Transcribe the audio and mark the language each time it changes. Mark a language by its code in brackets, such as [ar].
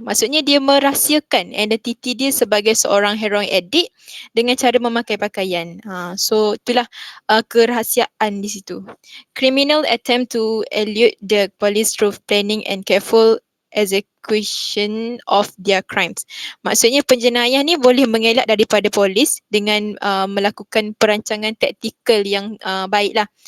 [ms] Maksudnya dia merahsiakan identiti dia sebagai seorang heroin addict dengan cara memakai pakaian. So itulah kerahasiaan di situ. [en] Criminal attempt to elude the police through planning and careful execution of their crimes. [ms] Maksudnya penjenayah ni boleh mengelak daripada polis dengan melakukan perancangan taktikal yang baiklah.